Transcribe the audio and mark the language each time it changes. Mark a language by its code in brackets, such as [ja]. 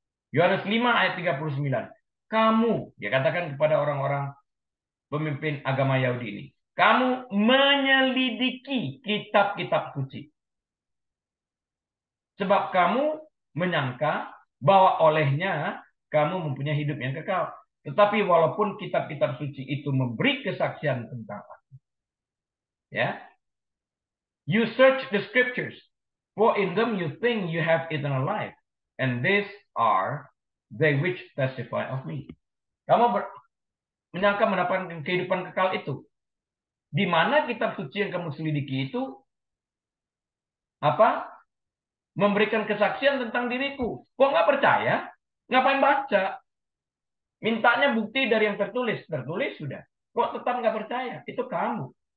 [id] Yohanes 5 ayat 39. Kamu, dia katakan kepada orang-orang pemimpin agama Yahudi ini, kamu menyelidiki kitab-kitab suci. Sebab kamu menyangka bahwa olehnya kamu mempunyai hidup yang kekal. Tetapi walaupun kitab-kitab suci itu memberi kesaksian tentang aku, ya, [en] you search the scriptures, for in them you think you have eternal life, and these are they which testify of me. [id] Kamu menyangka mendapatkan kehidupan kekal itu. Di mana kitab suci yang kamu selidiki itu apa? Memberikan kesaksian tentang diriku. Kok nggak percaya? Ngapain baca? Mintanya bukti dari yang tertulis. Tertulis sudah. Kok tetap nggak percaya? Itu kamu.